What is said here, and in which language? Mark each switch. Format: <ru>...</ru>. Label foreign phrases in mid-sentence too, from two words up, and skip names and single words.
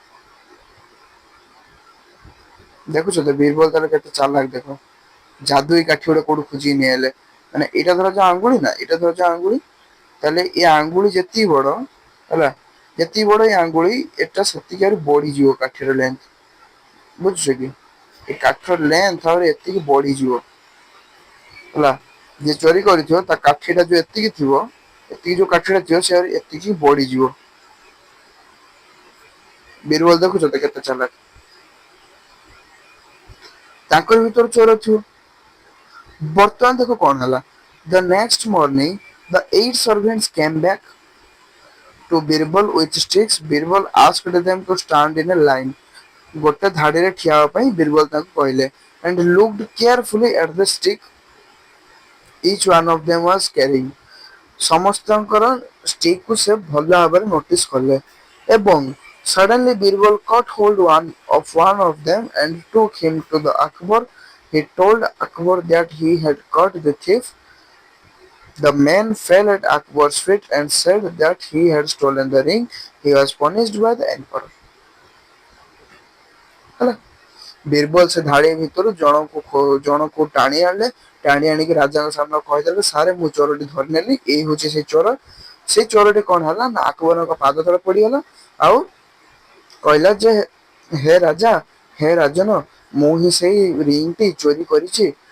<or>ଦେଖୁଛ ତ ବୀରବଲ ତାର କେତେ ଚାଲାକ ଦେଖ ଯାଦୁ ଏଇ କାଠି ଗୋଟେ କୋଉଠୁ ଖୋଜିକି ନେଇଆଇଲେ ମାନେ ଏଇଟା ଧର ଯୋଉ ଆଙ୍ଗୁଳି ନା ଏଇଟା ଧର ଯୋଉ ଆଙ୍ଗୁଳି ତାହେଲେ ଏ ଆଙ୍ଗୁଳି ଯେତିକି ବଡ ହେଲା ଯେତିକି ବଡ ଏଇ ଆଙ୍ଗୁଳି ଏଟା ସେତିକି ଆହୁରି ବଢିଯିବ କାଠିର ଲେନ୍ଥ ବୁଝୁଛ କି ଏ କାଠର ଲେନ୍ଥ ଆହୁରି ଏତିକି ବଢିଯିବ ହେଲା ଯିଏ ଚୋରି କରିଥିବ ତା କାଠିଟା ଯୋଉ ଏତିକି ଥିବ ଏତିକି ଯୋଉ କାଠିଟା ଥିବ ସେ ଆହୁରି ଏତିକି ବଢିଯିବ। ବୀରବଲ ଦେଖୁଛ ତ କେତେ ଚାଲାକ ତାଙ୍କର ଭିତରୁ ଚୋର ଥିବ ବର୍ତ୍ତମାନ ଦେଖ କଣ ହେଲା</or> <en>the next morning the 8 servants came back to Birbal with sticks. Birbal asked them to stand in a line.</en> <or>ଗୋଟେ ଧାଡିରେ ଠିଆ ହେବା ପାଇଁ ବୀରବଲ ତାଙ୍କୁ କହିଲେ</or> <en>and looked carefully at the stick each one of them was carrying.</en> <or>ସମସ୍ତଙ୍କର ଷ୍ଟିକ୍ କୁ ସେ ଭଲ ଭାବରେ ନୋଟିସ କଲେ ଏବଂ</or> <en>suddenly Birbal caught hold one of them and took him to the Akbar He told Akbar that he had caught the thief. The man fell at Akbar's feet and said that he had stolen the ring. He was punished by the emperor.</en> <or>ହେଲା ବୀରବଲ ସେ ଧାଡି ଭିତରୁ ଜଣକୁ ଟାଣି ଆଣିଲେ ଟାଣି ଆଣିକି ରାଜାଙ୍କ ସାମ୍ନା କହିଦେଲେ ସାରେ ମୁଁ ଚୋରଟି ଧରି ନେଲି ଏଇ ହଉଛି ସେ ଚୋର ସେଇ ଚୋରଟି କଣ ହେଲା ନା ଆକବରଙ୍କ ପାଦ ତଳେ ପଡିଗଲା ଆଉ କହିଲା ଯେ ହେ ରାଜା ହେ ରାଜନ ମୁଁ ହିଁ ସେଇ ରିଙ୍ଗଟି ଚୋରି କରିଛି</or>